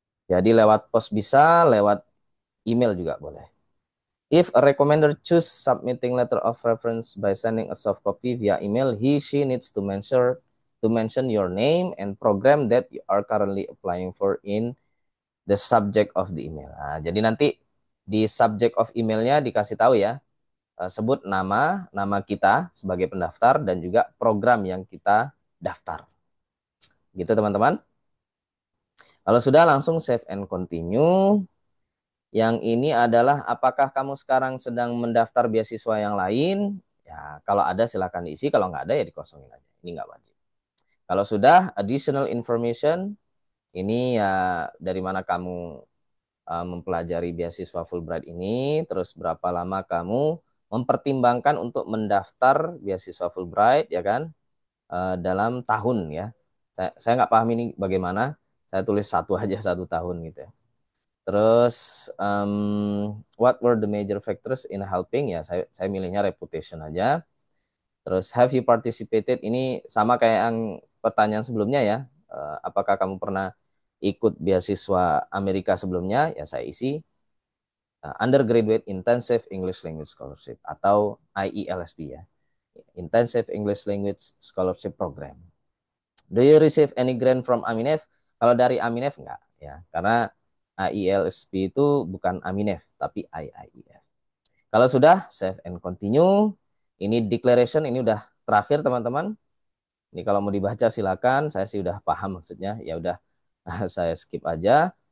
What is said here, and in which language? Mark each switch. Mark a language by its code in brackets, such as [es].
[id] Jadi lewat pos bisa, lewat email juga boleh. [en] If a recommender choose submitting letter of reference by sending a soft copy via email, she needs to mention your name and program that you are currently applying for in the subject of the email. [id] Nah, jadi nanti di subject of emailnya dikasih tahu ya, sebut nama kita sebagai pendaftar dan juga program yang kita daftar. Gitu teman-teman. Kalau sudah langsung save and continue. Yang ini adalah apakah kamu sekarang sedang mendaftar beasiswa yang lain? Ya, kalau ada silakan diisi, kalau nggak ada ya dikosongin aja. Ini nggak wajib. Kalau sudah additional information, ini ya dari mana kamu mempelajari beasiswa Fulbright ini, terus berapa lama kamu mempertimbangkan untuk mendaftar beasiswa Fulbright, ya kan? Dalam tahun ya. Saya nggak paham ini bagaimana. Saya tulis satu aja 1 tahun gitu ya. Terus [en] what were the major factors in helping [id] ya saya milihnya [en] reputation aja. [id] Terus [en] have you participated [id] ini sama kayak yang pertanyaan sebelumnya ya. Apakah kamu pernah ikut beasiswa Amerika sebelumnya? Ya saya isi Undergraduate Intensive English Language Scholarship atau IELSP ya. Intensive English Language Scholarship Program. [en] Do you receive any grant from Aminef? [id] Kalau dari Aminef enggak ya, karena IELSP itu bukan Aminef tapi IIEF. Kalau sudah save and continue, ini declaration ini udah terakhir teman-teman. Ini kalau mau dibaca silakan, saya sih udah paham maksudnya. Ya udah saya skip aja.